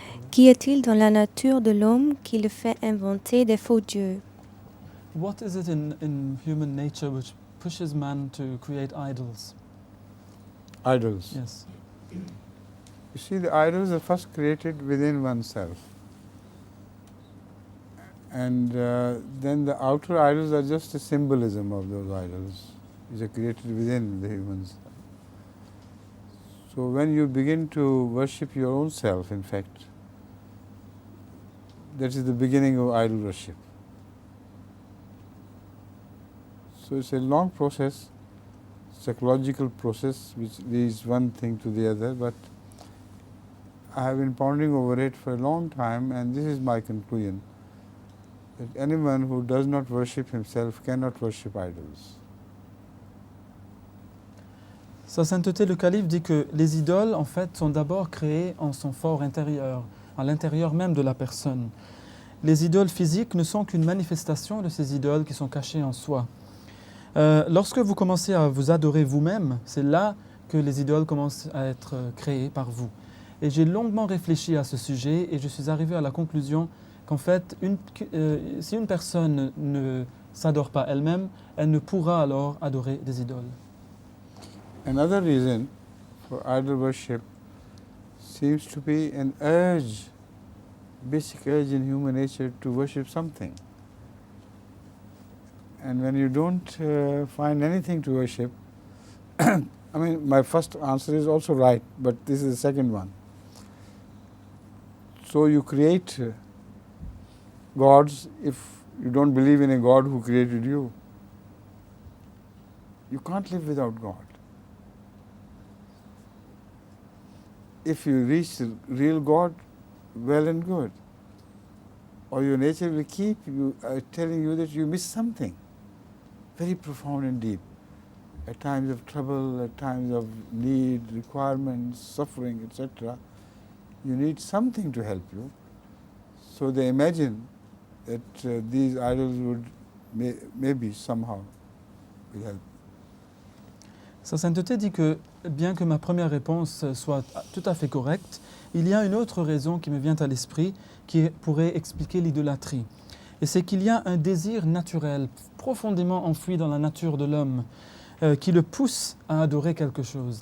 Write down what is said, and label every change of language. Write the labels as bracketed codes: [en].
[fr] Qu'y a-t-il dans la nature de l'homme qui le fait inventer des faux dieux? [en] What is it in human nature which pushes man to create idols? Idols? Yes. You see, the idols are first created within oneself. And then the outer idols are just a symbolism of those idols. These are created within the humans. So when you begin to worship your own self, in fact, that is the beginning of idol worship. So it's a long process, psychological process, which leads one thing to the other, but I have been pondering over it for a long time, and this is my conclusion, that anyone who does not worship himself cannot worship idols. [fr] Sa sainteté le calife dit que les idoles en fait sont d'abord créées en son fort intérieur, à l'intérieur même de la personne. Les idoles physiques ne sont qu'une manifestation de ces idoles qui sont cachées en soi. Lorsque vous commencez à vous adorer vous-même, c'est là que les idoles commencent à être créées par vous. Et j'ai longuement réfléchi à ce sujet et je suis arrivé à la conclusion qu'en fait, si une personne ne s'adore pas elle-même, elle ne pourra alors adorer des idoles. [en] Another reason for idol worship seems to be an urge, basic urge in human nature to worship something. And when you don't find anything to worship, I mean, my first answer is also right, but this is the second one. So you create gods if you don't believe in a God who created you. You can't live without God. If you reach the real God, well and good. Or your nature will keep you telling you that you miss something very profound and deep. At times of trouble, at times of need, requirements, suffering, etc., you need something to help you. So they imagine that these idols would maybe somehow will help. [fr] Sa sainteté dit que, bien que ma première réponse soit tout à fait correcte, il y a une autre raison qui me vient à l'esprit qui pourrait expliquer l'idolâtrie. Et c'est qu'il y a un désir naturel, profondément enfoui dans la nature de l'homme, qui le pousse à adorer quelque chose.